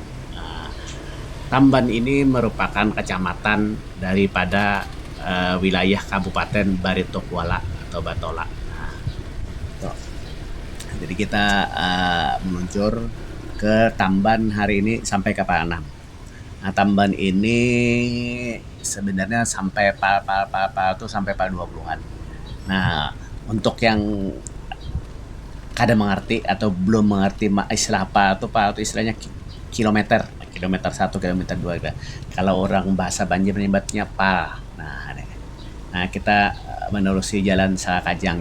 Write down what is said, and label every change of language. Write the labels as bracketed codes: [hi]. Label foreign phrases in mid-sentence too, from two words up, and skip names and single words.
[id] Tamban ini merupakan kecamatan daripada wilayah Kabupaten Barito Kuala atau Batola. Nah, jadi kita meluncur ke Tamban hari ini sampai ke Panam. Nah, Tamban ini sebenarnya sampai tuh sampai 20-an. Nah, untuk yang kada mengerti atau belum mengerti istilah apa itu istilahnya kilometer 1, kilometer 2. Kalau orang bahasa Banjar menyebutnya pa. Nah, kita menelusuri jalan Saka Kajang.